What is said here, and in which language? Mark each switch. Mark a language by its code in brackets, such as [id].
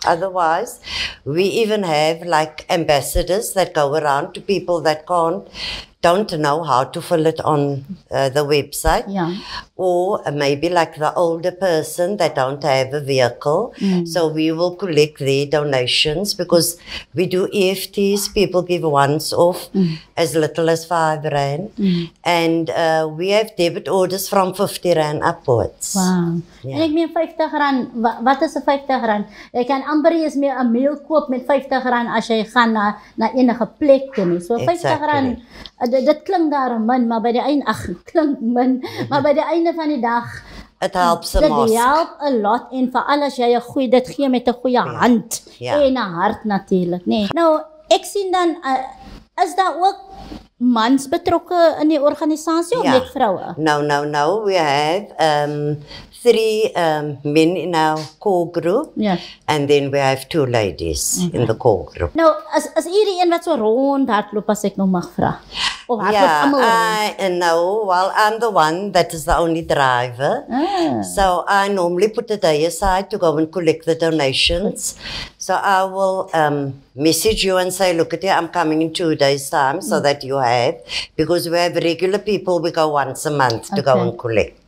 [en] Otherwise, we even have like ambassadors that go around to people that don't know how to fill it on the website, or maybe like the older person that don't have a vehicle. So we will collect their donations, because we do EFTs, people give once off as little as 5 rand, and we have debit orders from 50 rand upwards. Wow. [af] En ek meen 50 rand, wat is 'n 50 rand? Jy kan amper eens meer 'n meal koop met 50 rand as jy gaan na enige plek toe nie. So 50 rand, dit klink daar min, maar by die einde, klink min, maar by die einde van die dag, [en] it helps a lot. [af] Dit help [en] a lot, [af] en veral as jy 'n goeie, dit gee met 'n goeie hand, en 'n hart natuurlik, nee. Nou, ek sien dan, is daar ook mans betrokke in die organisasie, of net vroue? [en] No, we have 3 men in our core group, and then we have 2 ladies in the core group. [af] Nou, as hierdie een wat so rond hardloop, as ek nog mag vra. Of [en] no, well, I'm the one that is the only driver. So I normally put a day aside to go and collect the donations. So I will message you and say, look at it, I'm coming in 2 days' time, so that you have, because we have regular people, we go once a month to go and collect.